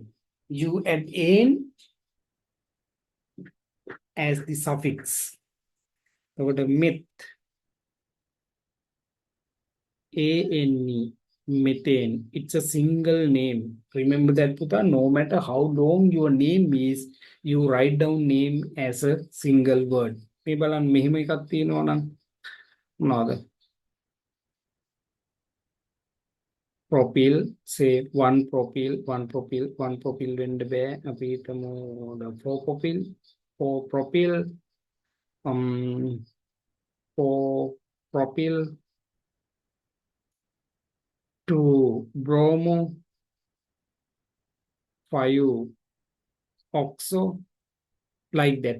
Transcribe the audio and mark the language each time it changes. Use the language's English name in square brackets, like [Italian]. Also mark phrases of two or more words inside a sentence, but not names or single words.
[English] You add "ane" as the suffix. So the meth, ANE, methane. It's a single name. Remember that, Puta. No matter how long your name is, you write down name as a single word. [Sinhala] මේ බලන්න මෙහෙම එකක් තියෙනවා නම් මොනවාද? [English] Propyl, say one propyl [Sinhala] වෙන්න බෑ. අපි හිතමු [English] 4 propyl, 4 propyl, 2 bromo, 5 oxo, like that.